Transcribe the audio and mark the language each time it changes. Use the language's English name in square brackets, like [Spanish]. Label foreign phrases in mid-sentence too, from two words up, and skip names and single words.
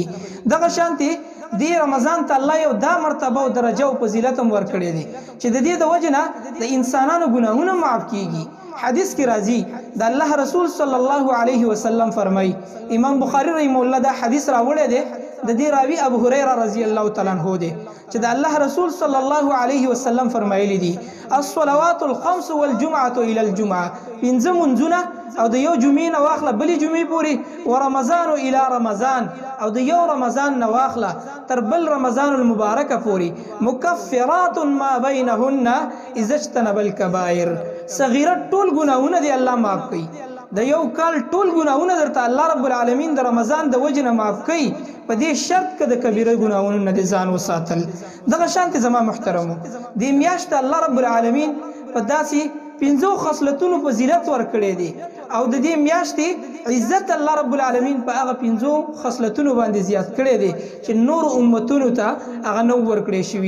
[Pashto] دغه شانتي دی رمضان ته الله یو دا مرتبه او درجه او فضیلت هم ورکړي دي چې د دې د وجه نه د انسانانو ګناهونه معاف کیږي. حدیث کی راضی د الله رسول [Arabic] صلی الله علیه وسلم [Pashto] فرمای، امام بخاری [Arabic] رحمه الله [Pashto] دا حدیث راوړی دی، د دې راوی ابو هريره [Arabic] رضی الله تعالی عنہ [Pashto] دی چې د الله رسول [Arabic] صلی الله علیه وسلم [Pashto] فرمایلی دي [Arabic] الصلوات الخمس والجمعه الى الجمعه، [Pashto] پنځه منځونه او د یو جمعې نه واخله بلې جمعې پورې، [Arabic] ورمضان الى رمضان، [Pashto] او د یو رمضان نه واخله تر بل رمضان المبارک پورې، [Arabic] مکفرات ما بینهن اذا اجتنب الكبائر، [Pashto] صغیره ټول ګناهونه دی الله معاف کوي. د یو کال ټول ګناهونه درته الله رب العالمین د رمضان د وجه نه معاف کوي، په دې شرط کې د کبیره ګناهونو نه ځان وساتل. دغه شانت زما محترمو د میاشت الله رب العالمین په داسې 5 خصلتونو فضیلت ورکړي دي، او د دې میاشتې عزت الله رب العالمین په هغه 5 خصلتونو باندې زیات کړي دي چې نور امتونو ته هغه نو ورکړي شوی.